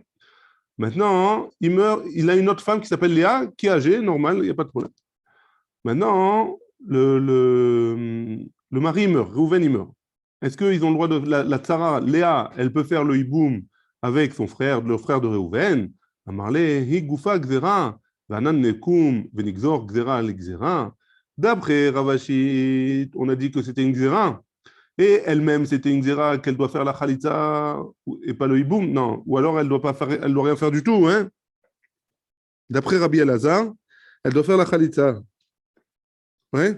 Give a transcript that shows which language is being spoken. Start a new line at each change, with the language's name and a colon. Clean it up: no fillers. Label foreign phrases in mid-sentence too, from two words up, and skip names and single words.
French: Maintenant, il meurt, il a une autre femme qui s'appelle Léa, qui est âgée, normal, il n'y a pas de problème. Maintenant, le mari meurt, Reuven il meurt. Est-ce qu'ils ont le droit de. La Tzara, Léa, elle peut faire le hiboum avec son frère, le frère de Reuven?
Hebrew: אמר ליה, היא גופה גזרה, ואנן ניקום ונגזור גזרה על גזרה.
French: D'après Ravashit, on a dit que c'était une gzera. Et elle-même, c'était une gzera qu'elle doit faire la khalitza et pas le hiboum. Non. Ou alors, elle doit pas faire, elle doit rien faire du tout. Hein? D'après Rabbi Elazar, elle doit faire la khalitza. Ouais?